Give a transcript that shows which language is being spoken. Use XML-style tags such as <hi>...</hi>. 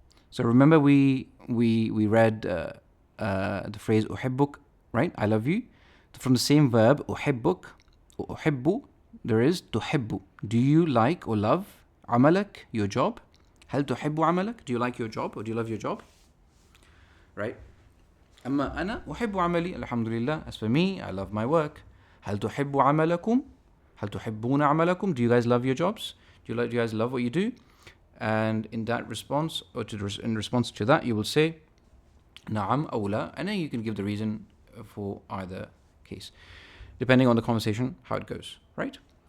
<en>So remember we read the phrase أحبك, right? I love you. From the same verb أحبك, أحب, there is تحب. Do you like or love عملك, your job?</en> <ar>هل تحب عملك?</ar> <en>Do you like your job or do you love your job? Right?</en> <ar>أما أنا أحب عملي, alhamdulillah.</ar> <en>As for me, I love my work.</en> <ar>هل تحب عملكم? هل تحبون عملكم?</ar> <en>Do you guys love your jobs? Do you guys love what you do? And in that response, or in response to that, you will say</en> <ar>نعم أو لا,</ar> <en>and then you can give the reason for either case, depending on the conversation, how it goes, right?</en>